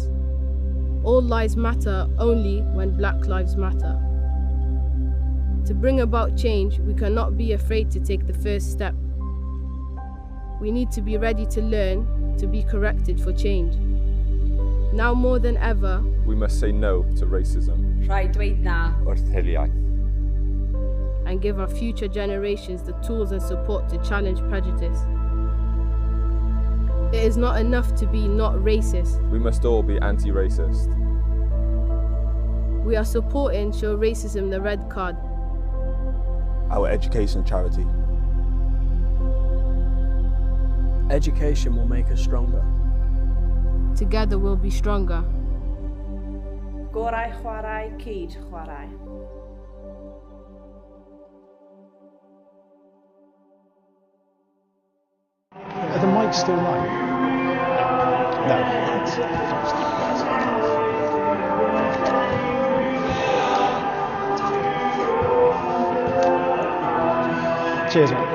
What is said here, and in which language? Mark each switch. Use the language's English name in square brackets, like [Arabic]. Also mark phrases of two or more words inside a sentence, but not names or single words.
[English] All lives matter only when Black lives matter. To bring about change, we cannot be afraid to take the first step. We need to be ready to learn, to be corrected for change. Now more than ever, we must say no to racism. [Welsh] Rhaid dweud na wrth hiliaeth. [English] And give our future generations the tools and support to challenge prejudice. It is not enough to be not racist. We must all be anti-racist. We are supporting Show Racism the Red Card, our education charity. Education will make us stronger. Together we'll be stronger. [Welsh] Gorau chwarae, cyd chwarae. [English] Are the mics still live? No. Cheers, mate.